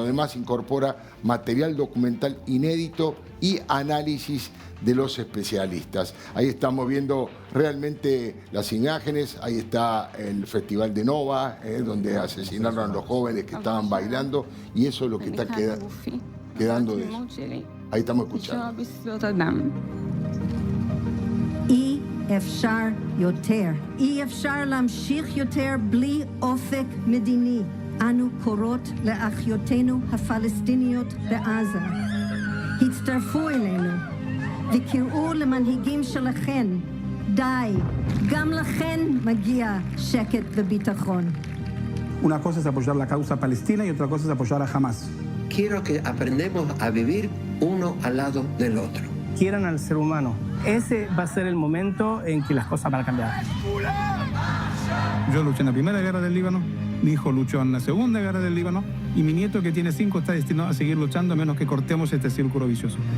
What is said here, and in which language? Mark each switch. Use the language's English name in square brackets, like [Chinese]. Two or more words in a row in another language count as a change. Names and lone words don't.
[Spanish] Además, incorpora material documental inédito y análisis de los especialistas. Ahí estamos viendo realmente las imágenes. Ahí está el Festival de Nova, donde asesinaron a los jóvenes que estaban bailando, y eso es lo que está quedando de eso. Ahí estamos escuchando. [Hebrew] אפשר יותר. אי אפשר להמשיך יותר בלי אופק מדיני. אנו קוראות לאחיותינו הפלסטיניות בעזה. הצטרפו אלינו וקראו למנהיגים שלכן. די, גם לכן מגיע שקט וביטחון. [Spanish] Una cosa es apoyar la causa palestina y otra cosa es apoyar a Hamas. Quiero que aprendamos a vivir uno al lado del otro. quieran al ser humano. Ese va a ser el momento en que las cosas van a cambiar. Yo luché en la primera guerra del Líbano, mi hijo luchó en la segunda guerra del Líbano y mi nieto, que tiene 5, está destinado a seguir luchando a menos que cortemos este círculo vicioso.